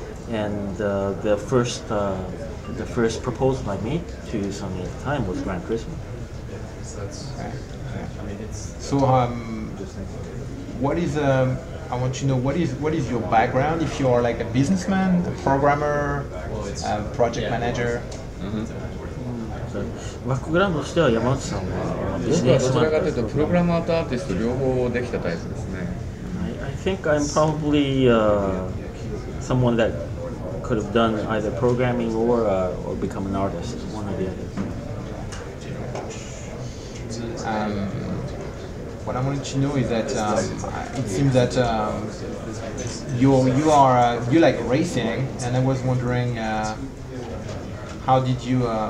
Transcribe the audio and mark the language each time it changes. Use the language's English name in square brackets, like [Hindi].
[English] And the first proposal I made to Sony at the time was Gran Turismo. So, what is I want to know what is your background? If you are like a businessman, a programmer, a project manager. [Japanese] バックグラウンドとしては山内さんはビジネスマン。僕はどちらかというとプログラマーとアーティスト両方できたタイプですね。 [English] I think I'm probably someone that could have done either programming or become an artist, one or the other. What I wanted to know is that it seems that you like racing, and I was wondering how did you